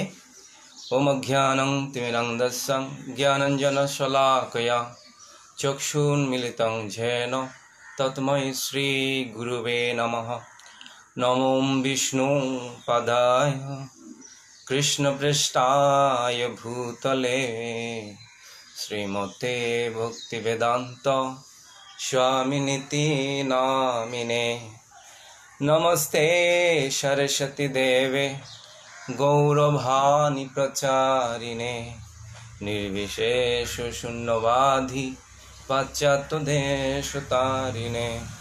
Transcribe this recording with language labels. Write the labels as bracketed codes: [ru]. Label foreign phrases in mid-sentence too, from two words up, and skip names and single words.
[sa] ওম অজ্ঞানং তিমিরন্ধস্যং জ্ঞানাঞ্জনশলাকয়া চক্ষুন্মিলিतं येन তস্मै শ্রী গুরুবে নমঃ। নমো বিষ্ণুপদায় কৃষ্ণপৃষ্ঠায় ভূতলে শ্রীমতে ভক্তিবেদান্ত स्वामिनिति नामिने। नमस्ते सरस्वती देवे गौरवाणी प्रचारिणे निर्विशेष शून्यवादी पाश्चात्यदेशतारिणे।